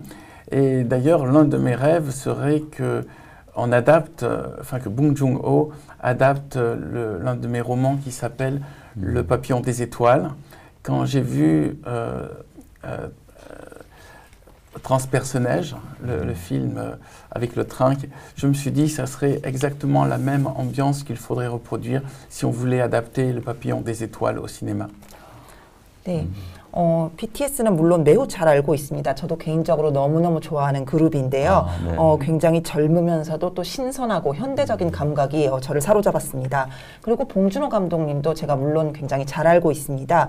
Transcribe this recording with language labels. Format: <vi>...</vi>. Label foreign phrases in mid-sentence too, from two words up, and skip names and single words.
<fr>Et d'ailleurs, l'un de mes rêves serait que que Bong Joon-ho adapte l'un de mes romans qui s'appelle Le Papillon des étoiles. Quand j'ai vu Transpersonnage, le film avec le train, je me suis dit que ça serait exactement la même ambiance qu'il faudrait reproduire si on voulait adapter Le Papillon des étoiles au cinéma.</fr> <ko>네. BTS는 물론 매우 잘 알고 있습니다. 저도 개인적으로 너무너무 좋아하는 그룹인데요. 네. 굉장히 젊으면서도 또 신선하고 현대적인 감각이 저를 사로잡았습니다. 그리고 봉준호 감독님도 제가 물론 굉장히 잘 알고 있습니다.</ko>